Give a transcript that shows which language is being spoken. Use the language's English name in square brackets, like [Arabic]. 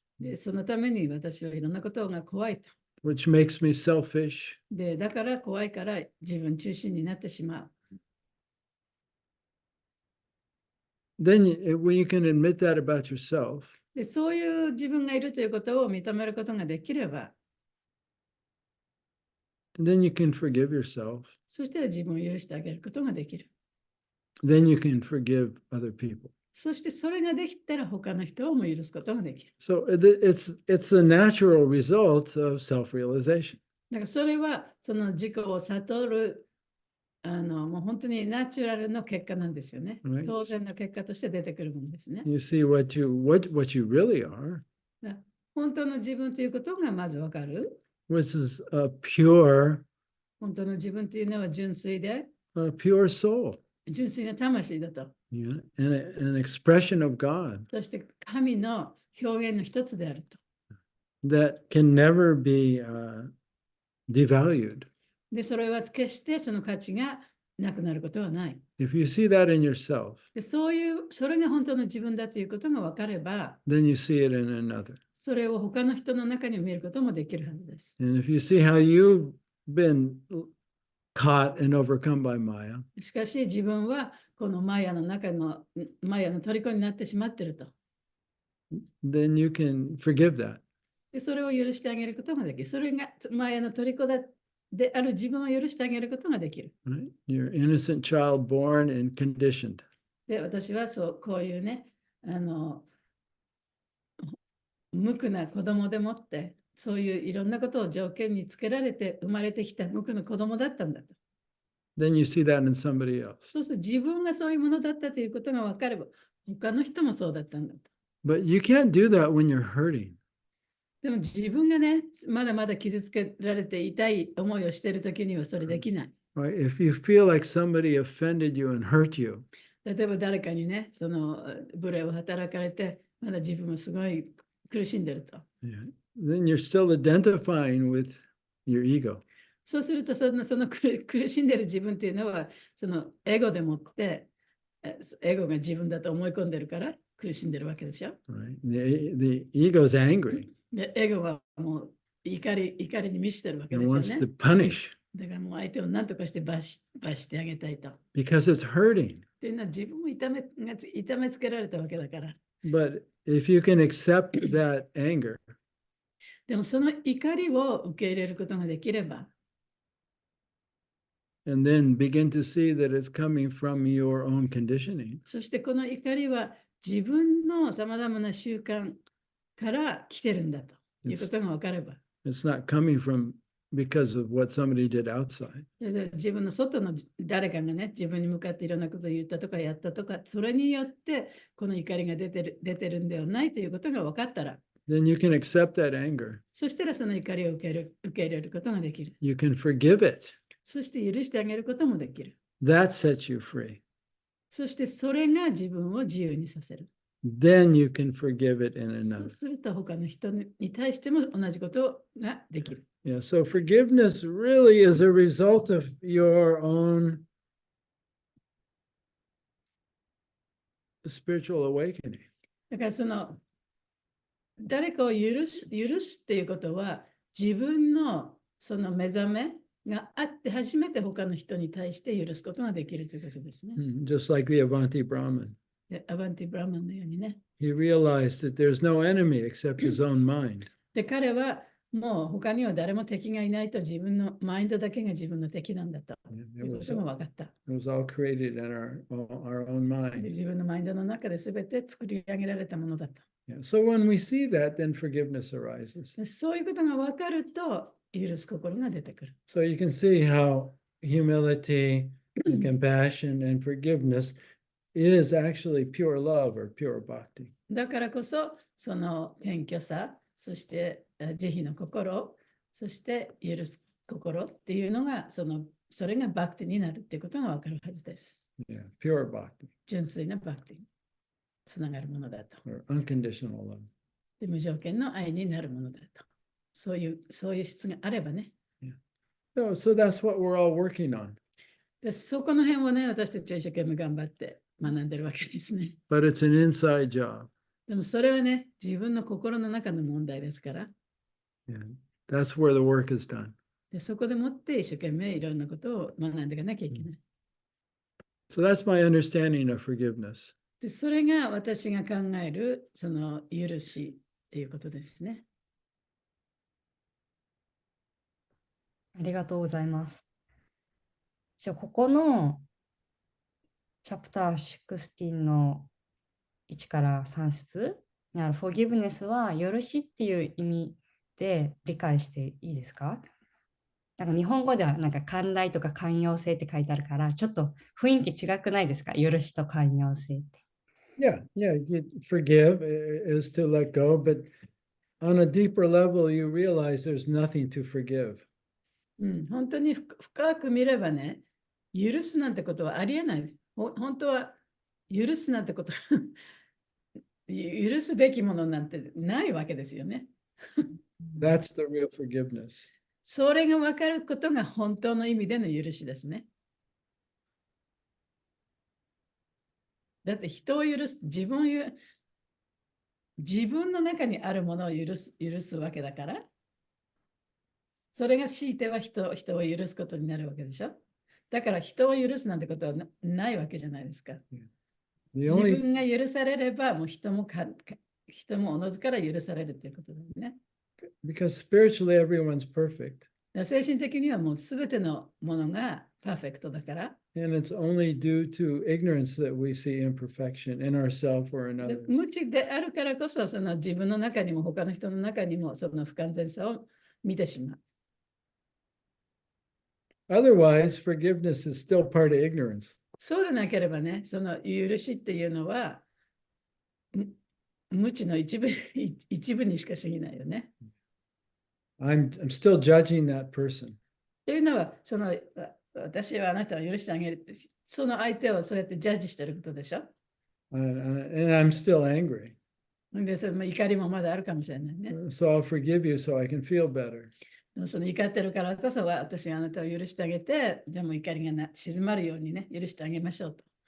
[Japanese] で、そのために私はいろんなことが怖いと。 [English] which makes me selfish. [Japanese] で、だから怖いから自分中心になってしまう。 [English] Then when you can admit that about yourself, [Japanese] で、そういう自分がいるということを認めることができれば、 [English] then you can forgive yourself. [Japanese] そしたら自分を許してあげることができる。 [English] Then you can forgive other people. [Japanese] そしてそれができたら他の人をも許すことができる。 [English] So it's the natural result of self-realization. [Japanese] だからそれはその自己を悟るもう本当にナチュラルの結果なんですよね。 [English] Right. [Japanese] 当然の結果として出てくるものですね。 [English] You see what you really are, [Japanese] 本当の自分ということがまずわかる。 [English] which is a pure [Japanese] 本当の自分というのは純粋で、 [English] pure soul. [Japanese] 純粋な魂だと。 [English] Yeah, an expression of God [Japanese] そして神の表現の一つであると。 [English] that can never be devalued. [Japanese] で、それは決してその価値がなくなることはない。 [English] If you see that in yourself, [Japanese] で、それが本当の自分だということが分かれば、 [English] then you see it in another. [Japanese] それを他の人の中に見ることもできるはずです。 [English] And if you see how you've been caught and overcome by Maya, [Japanese] しかし自分はこのマヤの虜になってしまっていると。 [English] then you can forgive that. [Japanese] で、それを許してあげることができる。それがマヤの虜である自分を許してあげることができる。 [English] Right? You're an innocent child born and conditioned. [Japanese] で、私はこういうね、無垢な子供でもって、そういういろんなことを条件につけられて生まれてきた無垢の子供だったんだと。 [English] then you see that in somebody else. [Japanese] そうすると自分がそういうものだったということが分かれば、他の人もそうだったんだと。 [English] But you can't do that when you're hurting. [Japanese] でも自分がね、まだまだ傷つけられて痛い思いをしているときにはそれできない。 [English] Right? If you feel like somebody offended you and hurt you, [Japanese] 例えば誰かにね、その無礼を働かれて、まだ自分もすごい苦しんでると。 [English] yeah, then you're still identifying with your ego. [Japanese] そうするとその苦しんでる自分っていうのは、そのエゴでもって、エゴが自分だと思い込んでるから苦しんでるわけでしょ。 [English] Right? The ego is angry [Japanese] で、エゴはもう怒りに満ちてるわけ [English] and [Japanese] ですよ [English] wants [Japanese] ね [English] to。 punish [Japanese] だからもう相手を何とかして罰してあげたいと。っ [English] because it's hurting. [Japanese] ていうのは自分も痛めつけられたわけだから。 [English] But if you can accept that anger, [Japanese] でもその怒りを受け入れることができれば、 [English] and then begin to see that it's coming from your own conditioning, [Japanese] そしてこの怒りは自分のさまざまな習慣から来てるんだということが分かれば、 [English] it's not coming from because of what somebody did outside. [Japanese] 自分の外の誰かがね、自分に向かっていろんなことを言ったとかやったとか、それによってこの怒りが出てるんではないということが分かったら、 [English] Then you can accept that anger. [Japanese] そしたらその怒りを受け入れることができる。 [English] You can forgive it. [Japanese] そして許してあげることもできる。 [English] That sets you free. [Japanese] そしてそれが自分を自由にさせる。 [English] Then you can forgive it in [Japanese] そう [English] another. [Japanese] すると他の人に対しても同じことができる。 [English] Yeah, so forgiveness really is a result of your own spiritual awakening. [Japanese] だからその誰かを許すっていうことは自分のその目覚めがあって初めて他の人に対して許すことができるということですね。 [English] Just like the Avanti Brahman. [Japanese] でアバンティ・ブラマンのようにね。 [English] He realized that there's no enemy except his own mind. [Japanese] で彼はもう他には誰も敵がいないと自分のマインドだけが自分の敵なんだと [English] It [Japanese] いうことが分かった。 [English] was all created in our own [Japanese] で [English] mind. [Japanese] 自分のマインドの中で全て作り上げられたものだと。 [English] Yeah. So when we see that, then forgiveness arises. [Japanese] でそういうことが分かると許す心が出てくる。 [English] So you can see how humility and compassion and forgiveness is actually pure love or pure bhakti. [Japanese] だからこそその謙虚さ、そして慈悲の心、そして許す心っていうのがそれがバクティになるっていうことが分かるはずです。 [English] Yeah, pure bhakti [Japanese] 純粋なバクティにつながるものだと。 [English] or unconditional love. [Japanese] で無条件の愛になるものだと。そういう質があればね。 [English] So that's what we're all working on. [Japanese] でそこの辺をね、私たちは一生懸命頑張って学んでるわけですね。 [English] But it's an inside job. [Japanese] でもそれはね、自分の心の中の問題ですから。 [English] Yeah. That's where the work is done. [Japanese] でそこでもって一生懸命いろんなことを学んでいかなきゃいけない。 [English] So that's my understanding of forgiveness. [Japanese] でそれが私が考えるその許しっていうことですね。ありがとうございます。じゃあ、ここのチャプター16の1から3節にある Forgiveness は許しっていう意味で理解していいですか？なんか日本語ではなんか寛大とか寛容性って書いてあるから、ちょっと雰囲気違くないですか？許しと寛容性って。 [English] Yeah, forgive is to let go, but on a deeper level, you realize there's nothing to forgive. [Japanese] 本当に深く見ればね、許すなんてことはありえない。本当は許すなんてこと許すべきものなんてないわけですよね。 That's the real forgiveness. それが分かることが本当の意味での許しですね。だって人を許す、自分の中にあるものを許すわけだから、それが強いては人を許すことになるわけでしょ。だから人を許すなんてことはないわけじゃないですか。自分が許されれば、もう人もおのずから許されるということだよね。 [English] Because spiritually everyone's perfect. [Japanese] 精神的にはもうすべてのものがパーフェクトだから。 [English] And it's only due to ignorance that we see imperfection in ourselves or in [Japanese] で [English] others. [Japanese] 無知であるからこそ、その自分の中にも他の人の中にもその不完全さを見てしまう。 [English] Otherwise, forgiveness is still part of ignorance. [Japanese] そうでなければね、その許しっていうのは、無知の一部にしか過ぎないよね。 [English] I'm still judging that person. [Japanese] というのは、私はあなたを許してあげるって、その相手をそうやってジャッジしてることでしょ。 [English] And I'm still angry. [Japanese] で、怒りもまだあるかもしれないね。 [English] So I'll forgive you so I can feel better. [Japanese] その怒ってるからこそは、私があなたを許してあげて、じゃあもう怒りが静まるようにね、許してあげましょうと。